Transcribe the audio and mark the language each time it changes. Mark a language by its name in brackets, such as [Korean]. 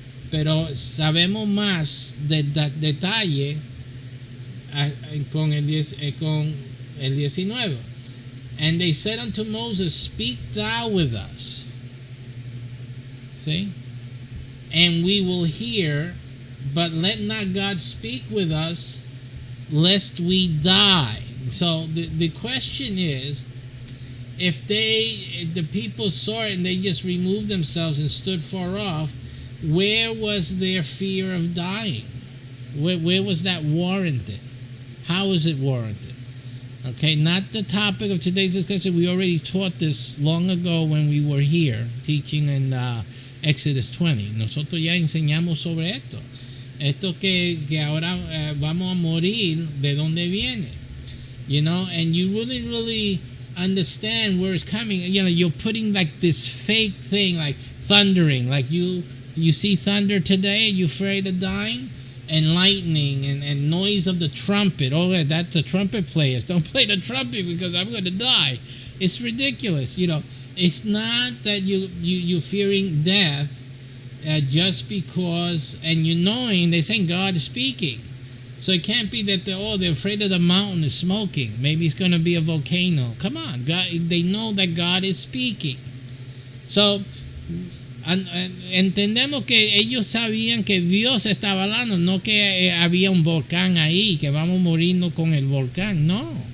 [Spanish] Pero sabemos más de detalle con el 19. [English] And they said unto Moses, Speak thou with us. See? And we will hear, but let not God speak with us, lest we die. So the question is, if the people saw it and they just removed themselves and stood far off, where was their fear of dying? Where was that warranted? How is it warranted? Okay, not the topic of today's discussion. We already taught this long ago when we were here teaching in Exodus 20. [Spanish] Nosotros ya enseñamos sobre esto. Esto que ahora vamos a morir, ¿de dónde viene? [English] You know, and you really understand where it's coming. You know, you're putting like this fake thing, like thundering, like you see thunder today, you're afraid of dying? And lightning and noise of the trumpet. Oh, that's a trumpet players. Don't play the trumpet because I'm going to die. It's ridiculous. You know, it's not that you're fearing death just because, and you knowing they're saying God is speaking. So it can't be that they're afraid of the mountain is smoking. Maybe it's going to be a volcano. Come on, God. They know that God is speaking. [Spanish] So entendemos que ellos sabían que Dios estaba hablando, no que había un volcán ahí, que vamos a morirnos con el volcán, no.